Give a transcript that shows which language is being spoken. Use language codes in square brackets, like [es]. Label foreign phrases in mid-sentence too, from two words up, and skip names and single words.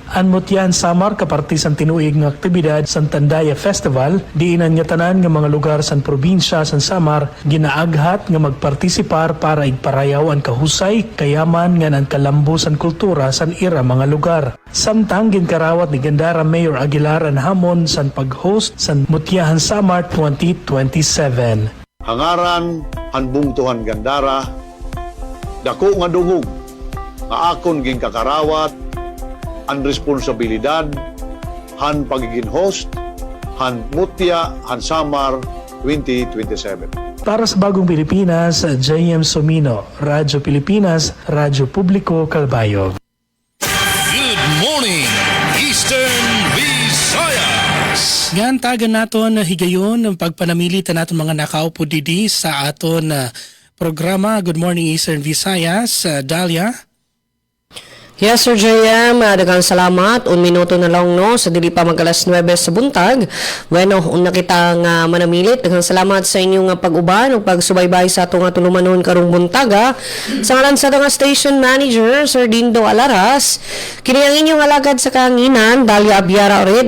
[war] Anmutyan Samar kapartisan tinuig nga aktibidad sa Tandaya Festival, diinan nga tanan nga mga lugar sa probinsya sa Samar ginaaghat nga magpartisipar para igparayaw ang kahusay, kayaman nga ang kalambo sa kultura sa ira mga lugar. Samtang ginkarawat ni Gandara Mayor Aguilar ang hamon sa pag-host sa Mutyahan Samar 2027. Hangaran han bungtuhan gandara, dako nga dungog, nga akon ging kakarawat, ang responsibilidad, han pagiging host, han mutya, han Samar 2027. [tl] Para sa Bagong Pilipinas, J.M. Somino, Radyo Pilipinas, Radyo Publiko, Calbayog. [en] Good morning, Eastern Visayas. [war] Yan, tagan naton higayon ang pagpanamilit naton mga nakaupo didi sa aton programa. [en] Good morning, Eastern Visayas. [ceb] Dalia? Yes, Sir JM, daghang salamat. 1 minuto na lang no, sa dili pa mag-alas 9 sa buntag. Bueno, una kita nga manamilit. Daghang salamat sa inyong pag-uban ug pagsubaybay sa atong tulumanon karong buntaga. Sa ngalan sa nga station manager, Sir Dindo Alaras, kini ang inyong alagad sa kahanginan, Dalia Abiara ulit.